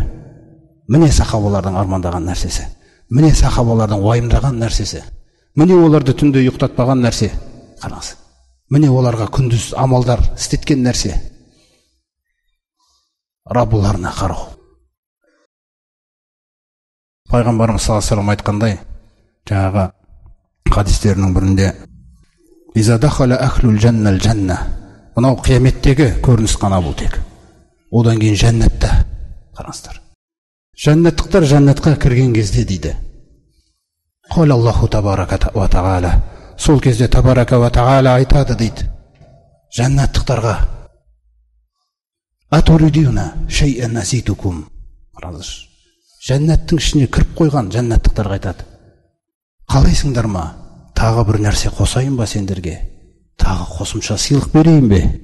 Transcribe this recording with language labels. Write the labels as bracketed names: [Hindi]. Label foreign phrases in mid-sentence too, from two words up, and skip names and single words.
[Kazakh] Міне сахабалардың армандаған нәрсесі. Міне сахабалардың уайымдаған нәрсесі. Міне оларды түнде ұйықтатпаған нәрсе. Қараңыз. Міне оларға күндіз амалдар істеткен нәрсе. Раббыларына қарау. Пайғамбарымыз [Arabic] صلى الله عليه وسلم [Kazakh] айтқандай, жаңағы хадистерінің бірінде: [Arabic] "إذا دخل أهل الجنة الجنة." [Kazakh] Мынау қияметтегі көрініс қана бұл тек. Одан кейін жәннатта. Қараңыздар. Жәннаттықтар жәннатқа кірген кезде дейді: [Arabic] "قال الله تبارك وتعالى." [Kazakh] Сол кезде [Arabic] تبارك وتعالى [Kazakh] айтады дейді жәннаттықтарға: [Arabic] "أتريدون شيئا أزيدكم." [Kazakh] Қараңыздар. Жәннаттың ішіне кіріп қойған жәннаттықтарға айтады: "Қалайсыңдар ма? Тағы бір нәрсе қосайын ба сендерге? Тағы қосымша сыйлық берейін бе?"